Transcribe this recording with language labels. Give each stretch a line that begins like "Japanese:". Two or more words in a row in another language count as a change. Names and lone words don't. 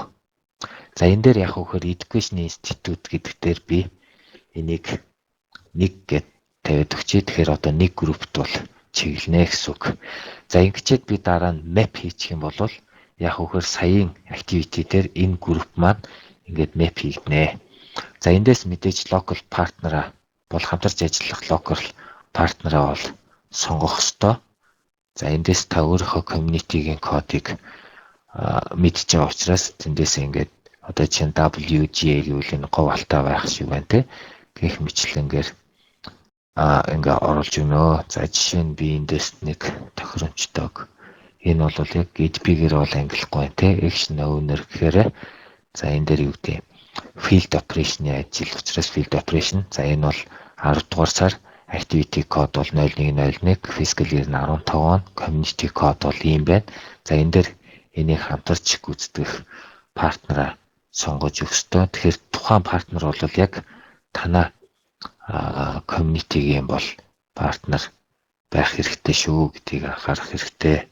Mongolian: За энэ дээр яг хөөхөр Education Institute гэдэг дээр би энийг 1 гэд тавиад өгчээ. Тэгэхээр одоо нэг группт бол чиглэнэ гэсэн үг. За ингэчээд би дараа нь map хийчих юм бол яг хөөхөр саяын activity дээр энэ групп маань ингээд map хийгднэ. За эндээс мэдээж
English: local partner
Mongolian: бол хамтарч ажиллах local партнераа бол сонгох ёстой. За эндээс та өөрийнхөө community-гийн кодыг мэдж байгаа учраас тэндээс ингээд одоо чинь WGA гэвэл энэ говь алтай байх шиг байна те. Гэх мэтлэнгээр ингээ оруулж өгнө. За жишээ нь би эндээс нэг тохиромжтойг. Энэ бол яг EDP-гээр бол ангилахгүй байна те.
English: Action owner
Mongolian: гэхээр за энэ дээр юу гэдэг
English: field operation-ы
Mongolian: ажил учраас
English: field operation.
Mongolian: За энэ бол 10 дугаар сар activity code бол 0101, fiscal year нь 15 он, community code бол ийм байна. За энэ дээр энийг хамтарч гүйцэтгэх партнераа сонгож өгөх ёстой. Тэгэхээр тухайн партнер бол яг танаа community-гийн бол партнер байх хэрэгтэй шүү гэдгийг анхаарах хэрэгтэй.